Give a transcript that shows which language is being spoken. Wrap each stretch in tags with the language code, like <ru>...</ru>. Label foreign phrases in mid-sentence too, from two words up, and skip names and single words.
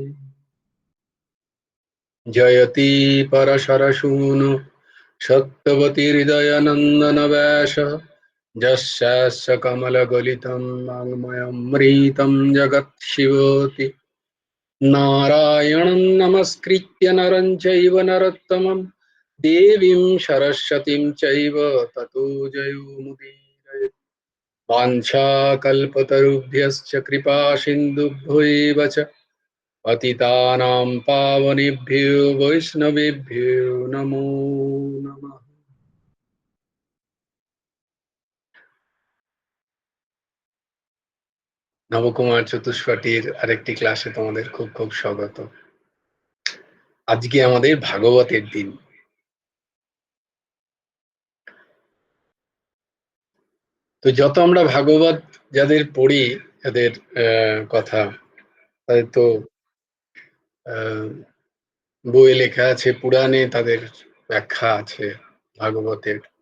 <sa>जयति परशरसूनु सत्यवती हृदयनन्दन वेश जस्यास्य कमलगलितं वाङ्मयमृतं जगत्शिवोति नारायणं नमस्कृत्य नरं चैव नरोत्तमं देवीं सरस्वतीं चैव ततो जयोमुदीरये। वाञ्छाकल्पतरुभ्यश्च कृपा सिन्धुभ्यो एव च पतितानां पावनेभ्यो वैष्णवेभ्यो नमो नमः।</sa> <bn>নবকুমার চতুষ্পাঠীর আরেকটি ক্লাসে তোমাদের খুব খুব স্বাগত। আজকে আমাদের ভাগবতের দিন। তো যত আমরা ভাগবত যাদের পড়ি, যাদের কথা, তাদের তো বইয়ে লেখা আছে, পুরাণে তাদের ব্যাখ্যা আছে ভাগবতের।</bn>